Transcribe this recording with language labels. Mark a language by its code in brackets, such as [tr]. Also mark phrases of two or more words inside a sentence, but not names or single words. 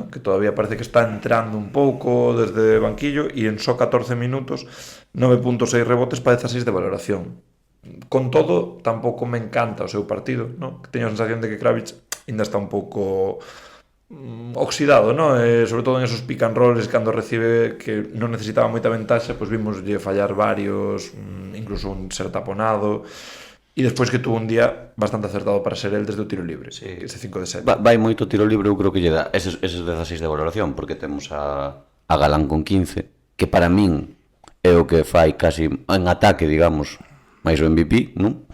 [gl] Que todavía parece que está entrando un pouco desde banquillo e en só 14 minutos 9.6 rebotes para 16 de valoración. Con todo, tampouco me encanta o seu partido, ¿no? Que teño a sensación de que Kravic ainda está un pouco oxidado, ¿no? Sobre todo en esos [en] pick and rolls [gl] cando recibe que non necesitaba moita ventaxa, pois vimos fallar varios, incluso un ser taponado, e despois que tuvo un día bastante acertado para ser el desde o tiro libre, ese 5 de 7. Vai moito tiro libre, eu creo que lle dá eses 16 de valoración, porque temos a Galán con 15, que para min é o que fai casi en ataque, digamos, máis o MVP, non?